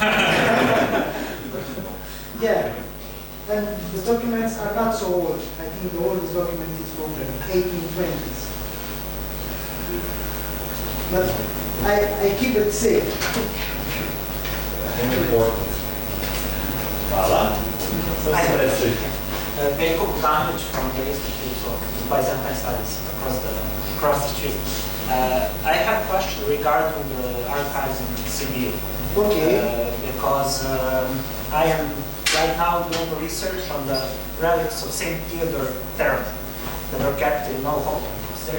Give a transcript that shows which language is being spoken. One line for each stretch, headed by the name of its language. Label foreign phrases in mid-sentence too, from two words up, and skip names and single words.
English: Yeah, and the documents are not so old. I think the oldest document is from the 1820s. But I keep it safe. Important. Hvala. Veljko Bogdanović from the Institute of Byzantine Studies across the street. I have a question regarding the archives in Sibiu. Okay. Because I am right now doing research on the relics of Saint Theodore Theron that are kept in Nohol Monastery.